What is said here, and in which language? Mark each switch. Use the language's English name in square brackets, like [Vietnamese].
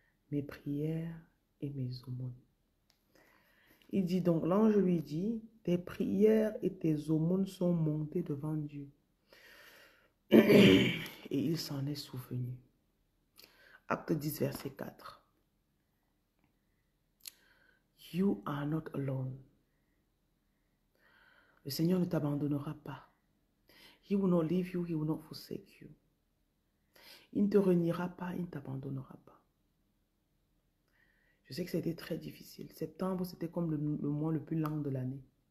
[French] Mes prières et mes aumônes. Il dit donc, l'ange lui dit, tes prières et tes aumônes sont montées devant Dieu. Et il s'en est souvenu. Acte 10, verset 4. [English] You are not alone. [French] Le Seigneur ne t'abandonnera pas. [English] He will not leave you, he will not forsake you. [French] Il ne te reniera pas, il ne t'abandonnera pas. Je sais que c'était très difficile. Septembre, c'était comme le mois le plus lent de l'année.